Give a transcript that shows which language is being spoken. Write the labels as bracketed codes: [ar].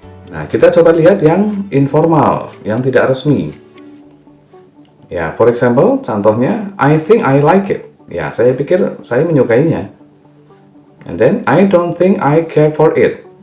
[id] Nah, kita coba lihat yang informal, yang tidak resmi. [en] Ya, for example, contohnya, I think I like it. [id] Ya, saya pikir saya menyukainya. [en] And then, I don't think I care for it.